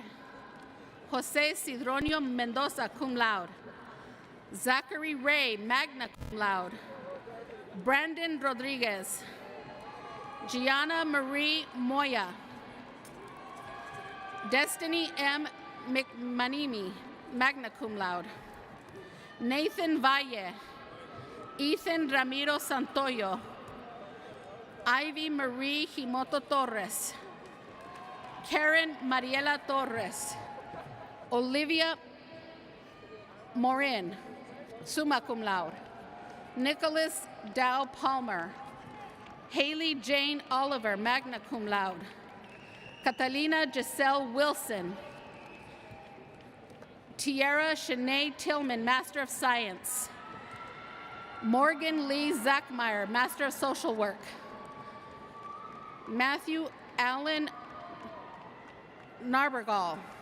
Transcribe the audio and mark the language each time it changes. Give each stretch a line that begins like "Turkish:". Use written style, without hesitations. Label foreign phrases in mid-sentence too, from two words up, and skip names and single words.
English: Jose Sidronio Mendoza,
Latin: cum laude.
English: Zachary Ray,
Latin: magna cum laude.
English: Brandon Rodriguez. Gianna Marie Moya. Destiny M. McManimi,
Latin: magna cum laude.
English: Nathan Valle. Ethan Ramiro Santoyo. Ivy Marie Himoto Torres. Karen Mariela Torres. Olivia Morin,
Latin: summa cum laude.
English: Nicholas Dow Palmer. Haley Jane Oliver,
Latin: magna cum laude.
English: Catalina Giselle Wilson. Tiara Shanae Tillman, Master of Science. Morgan Lee Zachmeyer, Master of Social Work. Matthew Allen Narbergal.